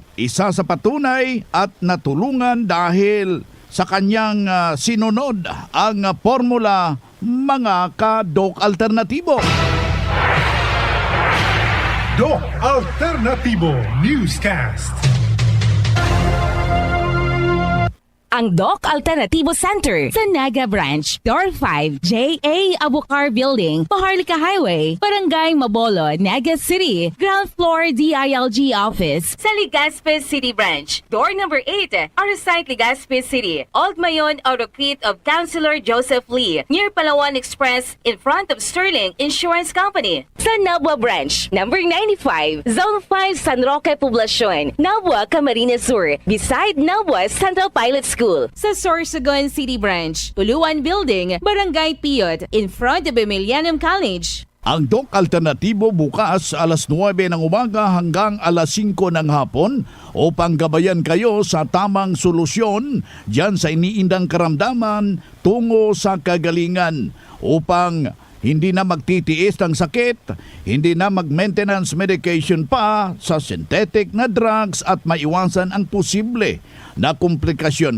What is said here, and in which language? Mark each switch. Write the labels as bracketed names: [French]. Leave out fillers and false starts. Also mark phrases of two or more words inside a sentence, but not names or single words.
[Filipino] Isa sa patunay at natulungan dahil sa kanyang sinunod ang formula, mga ka-Doc Alternatibo. Doc Alternatibo Newscast. Ang Doc Alternatibo Center sa Naga Branch, Door 5, J.A. Abucar Building, Paharlika Highway, Barangay Mabolo, Naga City. [English] Ground floor DILG Office sa Legazpi City Branch, Door number 8, Arasite, Legazpi City. Old Mayon Autocrete of Councilor Joseph Lee, near Palawan Express, in front of Sterling Insurance Company. [Filipino] Sa Nabua Branch, number 95, Zone 5, San Roque Poblacion, Nabua, Camarines Sur, beside Nabua Central Pilot School. Sa Sorsogon City Branch, Tuluan Building, Barangay Piyot, [English] in front of Emilianum College. [Filipino] Ang Doc Alternatibo bukas alas 9 ng umaga hanggang alas 5 ng hapon upang gabayan kayo sa tamang solusyon dyan sa iniindang karamdaman tungo sa kagalingan upang hindi na magtitiis ng sakit, hindi na mag- [English] maintenance medication [Filipino] pa sa synthetic na drugs at maiwasan ang posible na komplikasyon.